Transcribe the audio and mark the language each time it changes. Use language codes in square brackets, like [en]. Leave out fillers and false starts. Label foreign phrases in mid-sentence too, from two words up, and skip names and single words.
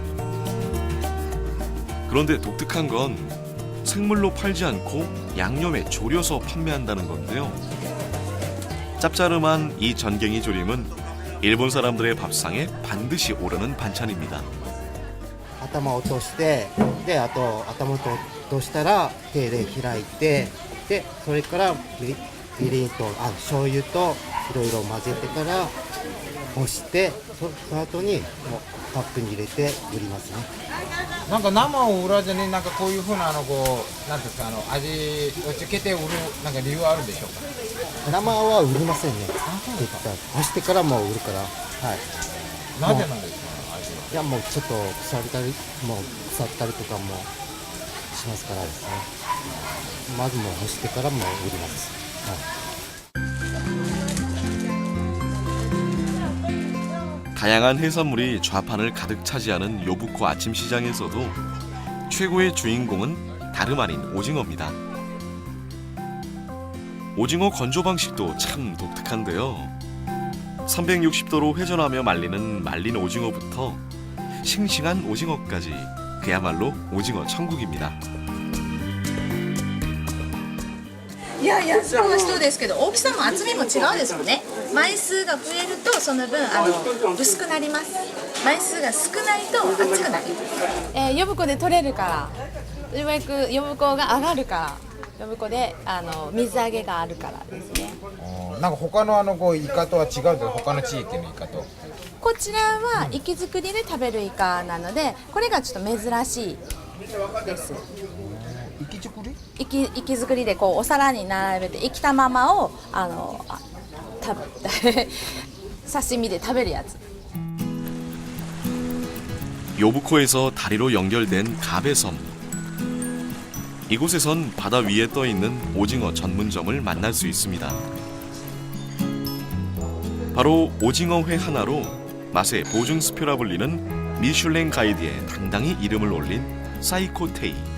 [ko] 그런데 독특한 건 생물로 팔지 않고 양념에 졸여서 판매한다는 건데요. 짭짜름한 이 전갱이 조림은 일본 사람들의 밥상에 반드시 오르는 반찬입니다. [ja] 頭を落としてであと頭を落としたら手で開いてでそれからみりんと醤油といろいろ混ぜてから干してその後にもうカップに入れて売りますね。なんか生を売らずになんかこういうふうなこうなんていうんですか味をつけて売るなんか理由はあるんでしょうか。生は売りませんね。絶対干してからもう売るから。はい。なぜなんですか味は。いやもうちょっと腐ったりとかもしますからですね。まずもう干してからもう売ります。はい。 [ko] 다양한 해산물이 좌판을 가득 차지하는 요부코 아침 시장에서도 최고의 주인공은 다름 아닌 오징어입니다. 오징어 건조 방식도 참 독특한데요. 360도로 회전하며 말리는 말린 오징어부터 싱싱한 오징어까지 그야말로 오징어 천국입니다. [ja] いやいやそうですけど大きさも厚みも違うですもんね。枚数が増えるとその分薄くなります。枚数が少ないと厚くなります。呼子で取れるからようやく呼子が上がるから呼子で水揚げがあるからですね。なんか他のこうイカとは違うと他の地域のイカと。こちらは活き作りで食べるイカなのでこれがちょっと珍しいです。生き作り？生き作りでこうお皿に並べて生きたままを刺身で食べるやつ。 [ko] 요부코에서 다리로 연결된 가베섬. 이곳에선 바다 위에 떠 있는 오징어 전문점을 만날 수 있습니다. 바로 오징어회 하나로 맛의 보증수표라 불리는 미슐랭 가이드에 당당히 이름을 올린 사이코테이.